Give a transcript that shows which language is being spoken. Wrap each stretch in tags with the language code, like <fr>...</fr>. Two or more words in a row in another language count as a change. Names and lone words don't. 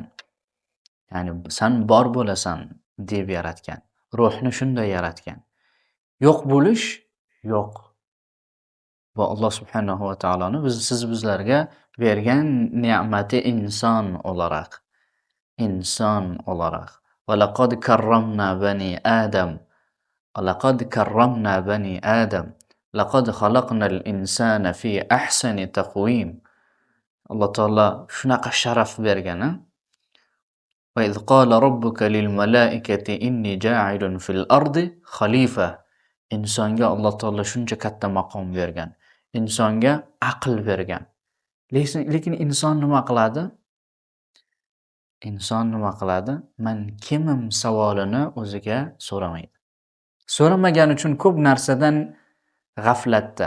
<uz>Ya'ni sen bor bo'lasan deb yaratgan. Ruhni shunday yaratgan. Yo'q bo'lish yo'q. Va Alloh subhanahu va taoloni bizlarga bergan ne'mati inson olarak. Inson olarak.</uz> <ar>ولقد كرمنا بني آدم لقد كرمنا بني آدم. لقد خلقنا الإنسان في أحسن تقويم.</ar> <uz>Alloh taolo shunaqa sharaf bergan.</uz> <ar>وإذ قال ربك للملائكة إني جاعل في الأرض خليفة.</ar> <uz>Insonga Alloh taolo shuncha katta maqom bergan. Insonga aql bergan. Lekin inson nima qiladi? Inson nima qiladi? Men kimim savolini o'ziga so'ramaydi. So'ramagan uchun ko'p narsadan g'aflatda.</uz>